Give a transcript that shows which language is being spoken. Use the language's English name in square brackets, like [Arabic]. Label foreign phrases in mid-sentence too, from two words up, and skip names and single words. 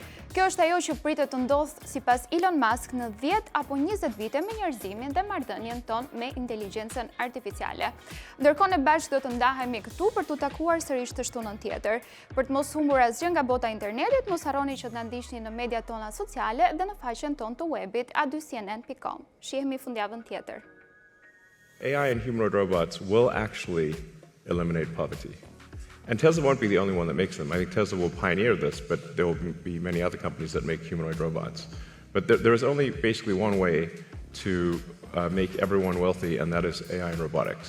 [Albanian] Kjo është ajo që pritet të ndodhë sipas Elon Musk në 10 apo 20 vite me njerëzimin dhe marrëdhënien tonë me inteligjencën artificiale. Ndërkohë ne bashkë do të ndahemi këtu për të takuar sërish të shtunën tjetër. Për të mos humbur asgjë nga bota e internetit, mos harroni që të na ndiqni në mediat tona sociale dhe në faqen tonë të webit a2cnn.com. Shihemi fundjavën tjetër. [English] AI and humanoid robots will actually eliminate poverty. And Tesla won't be the only one that makes them. I think Tesla will pioneer this, but there will be many other companies that make humanoid robots. But there is only basically one way to make everyone wealthy, and that is AI and robotics.